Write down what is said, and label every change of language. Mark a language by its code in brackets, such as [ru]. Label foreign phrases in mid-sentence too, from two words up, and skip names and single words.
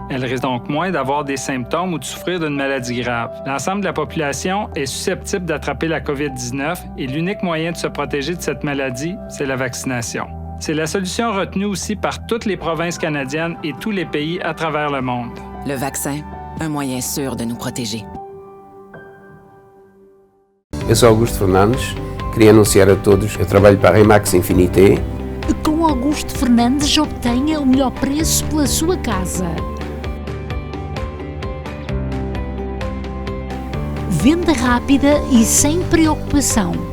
[fr] Elles risquent donc moins d'avoir des symptômes ou de souffrir d'une maladie grave. L'ensemble de la population est susceptible d'attraper la COVID-19 et l'unique moyen de se protéger de cette maladie, c'est la vaccination. C'est la solution retenue aussi par toutes les provinces canadiennes et tous les pays à travers le monde. Le vaccin, un moyen sûr de nous protéger. [pt] Eu sou Augusto Fernandes, queria anunciar a todos que eu trabalho para a Remax Infinité. Com Augusto Fernandes obtenha o melhor preço pela sua casa. Venda rápida e sem preocupação.